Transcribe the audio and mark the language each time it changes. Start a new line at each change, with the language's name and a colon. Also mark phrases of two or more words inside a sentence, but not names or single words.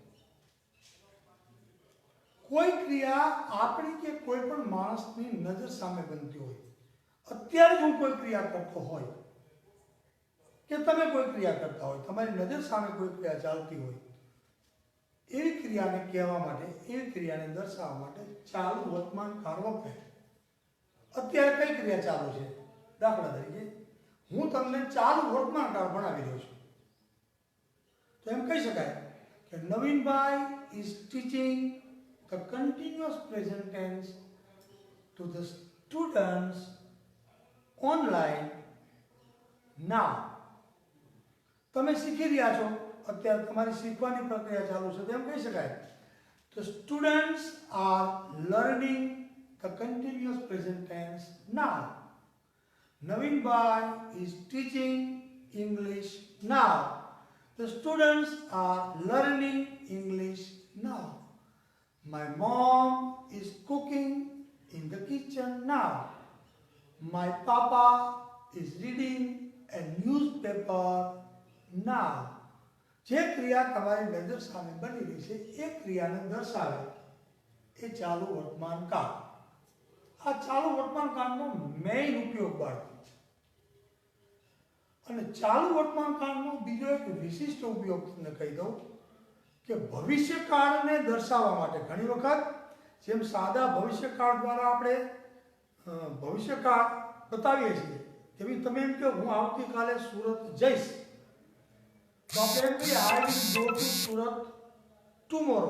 Gujarati: કોઈ ક્રિયા આપણી કે કોઈ પણ માણસની નજર સામે બનતી હોય, અત્યારે જ હું કોઈ ક્રિયા કરતો હોય કે તમે કોઈ ક્રિયા કરતા હોય, તમારી નજર સામે કોઈ ક્રિયા ચાલતી હોય, એવી ક્રિયાને કહેવા માટે, એવી ક્રિયાને દર્શાવવા માટે ચાલુ વર્તમાન કાળ વપરાય. અત્યારે કઈ ક્રિયા ચાલુ છે? દાખલા તરીકે હું તમને ચાલુ વર્તમાન કાળ ભણાવી રહ્યો છું, તો એમ કહી શકાય કે નવીનભાઈ
English: is teaching the continuous present tense to the students online now.
Gujarati: તમે શીખી રહ્યા છો, અત્યારે તમારી શીખવાની પ્રક્રિયા ચાલુ છે, તો એમ કહી શકાય
English: the students are learning the continuous present tense now. Navinbhai is teaching English now. The students are learning English now. My mom is cooking in the kitchen now. My papa is reading a newspaper now.
Gujarati: જે ક્રિયા તમારી નજર સામે બની રહી છે એ ક્રિયાને દર્શાવે એ ચાલુ વર્તમાન કાળ. આ ચાલુ વર્તમાન કાળનો મેઇન ઉપયોગ બાળકો. અને ચાલુ વર્તમાન કાળનો બીજો એક વિશિષ્ટ ઉપયોગ તમને કહી દઉં કે ભવિષ્યકાળને દર્શાવવા માટે ઘણી વખત જેમ સાદા ભવિષ્યકાળ દ્વારા આપણે ભવિષ્યકાળ બતાવીએ છીએ કે ભાઈ તમે એમ કહો હું આવતીકાલે સુરત જઈશ, તો આપણે એમ કહીએ
English: I will go to Surat tomorrow.